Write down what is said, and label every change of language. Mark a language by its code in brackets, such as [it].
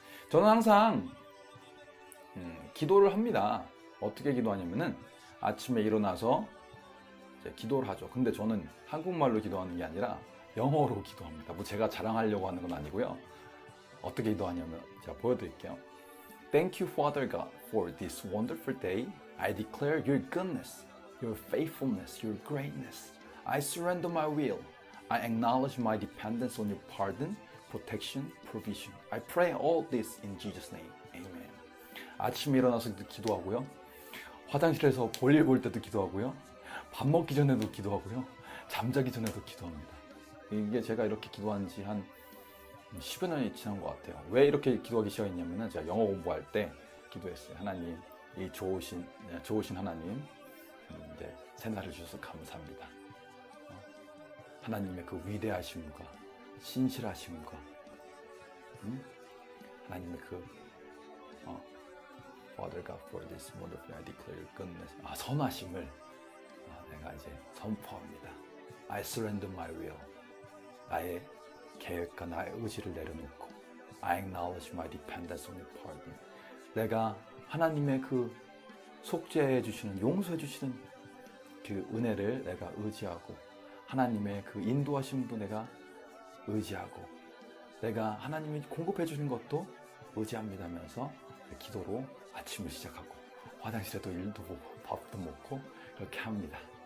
[ko] 저는 항상 기도를 합니다. 어떻게 기도하냐면은 아침에 일어나서 이제 기도를 하죠. 근데 저는 한국말로 기도하는 게 아니라 영어로 기도합니다. 제가 자랑하려고 하는 건 아니고요. 어떻게 기도하냐면 제가 보여드릴게요. [en] Thank you, Father God, for this wonderful day. I declare your goodness, your faithfulness, your greatness. I surrender my will. I acknowledge my dependence on your pardon, protection, provision. I pray all this in Jesus' name. Amen. [ko] 아침에 일어나서 기도하고요. 화장실에서 볼일 볼 때도 기도하고요. 밥 먹기 전에도 기도하고요. 잠자기 전에도 기도합니다. 이게 제가 이렇게 기도한 지 한 10여 년이 지난 것 같아요. 왜 이렇게 기도하기 시작했냐면 제가 영어 공부할 때 기도했어요. 하나님, 이 좋으신 하나님, 이제 새날을 주셔서 감사합니다. 하나님의 그 위대하심과 신실하심과 하나님의 그 [en] Father God, for this wonderful I declare your goodness. [ko] 선하심을 내가 이제 선포합니다. [en] I surrender my will. [ko] 나의 계획과 나의 의지를 내려놓고 [en] I acknowledge my dependence on your pardon. [ko] 내가 하나님의 그 속죄해 주시는, 용서해 주시는 그 은혜를 내가 의지하고 하나님의 그 인도하심도 내가 의지하고 내가 하나님이 공급해 주는 것도 의지합니다면서 기도로 아침을 시작하고 화장실에도 일도 보고 밥도 먹고 그렇게 합니다.